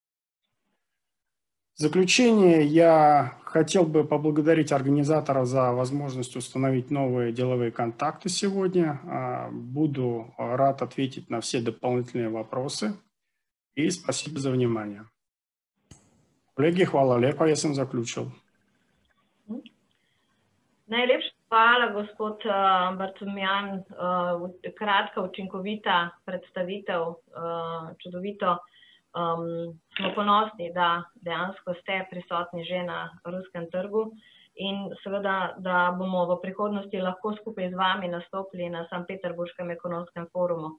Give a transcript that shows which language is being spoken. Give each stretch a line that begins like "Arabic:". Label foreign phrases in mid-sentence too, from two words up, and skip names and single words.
Russian: В заключение я хотел бы поблагодарить организаторов за возможность установить новые деловые контакты сегодня. Буду рад ответить на все дополнительные вопросы. И спасибо за внимание. Коллеги,
Slovenian: hvala lepa, jaz sem zaključil. Najlepša hvala, gospod Barcumjan. Kratka, učinkovita predstavitev, čudovito. Smo ponosni, da dejansko ste prisotni že na ruskem trgu in seveda, da bomo v prihodnosti lahko skupaj z vami nastopili na Sankt Peterburškem ekonomskem forumu.